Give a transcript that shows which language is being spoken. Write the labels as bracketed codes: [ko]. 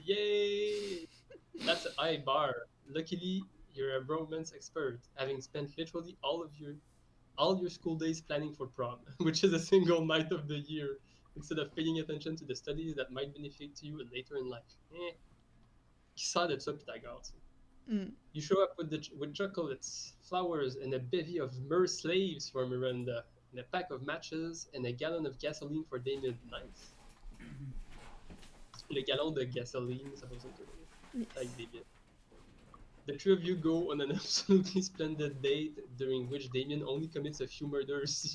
[en] Yay! That's a high bar. Luckily, you're a romance expert, having spent literally all your school days planning for prom, which is a single night of the year, instead of paying attention to the studies that might benefit you later in life. [fr] Qui sort de ça, Pythagore? Mm. [en] You show up with chocolates, flowers, and a bevy of mer slaves for Miranda, and a pack of matches, and a gallon of gasoline for Damien. Nice. [fr] Le gallon de gasoline, ça fonctionne toujours. Avec [en] Yes. [fr] Damien. [en] The three of you go on an absolutely splendid date, during which Damien only commits a few murders.